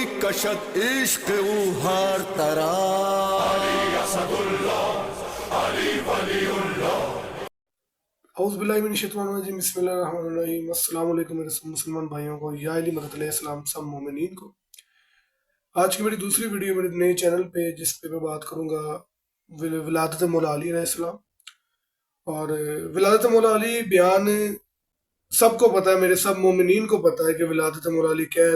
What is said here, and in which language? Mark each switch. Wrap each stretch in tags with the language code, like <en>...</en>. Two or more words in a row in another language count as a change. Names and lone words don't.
<fa>باشد عشق او هر طرف.</fa> <ar>علی اسد الله، علی ولی الله. اعوذ باللہ من الشیطان الرجیم، بسم اللہ الرحمن الرحیم۔ السلام علیکم</ar> <ur>میرے مسلمان بھائیوں کو، یا علی مدد</ur> <ar>علیہ السلام</ar> <ur>سب مومنین کو۔ آج کی میری دوسری ویڈیو میرے نئے چینل پہ، جس پہ میں بات کروں گا ولادت مولا علی</ur> <ar>علیہ السلام۔</ar> <ur>اور ولادت مولا علی بیان سب کو پتہ ہے، میرے سب مومنین کو پتہ ہے کہ ولادت مولا علی کیا ہے۔</ur>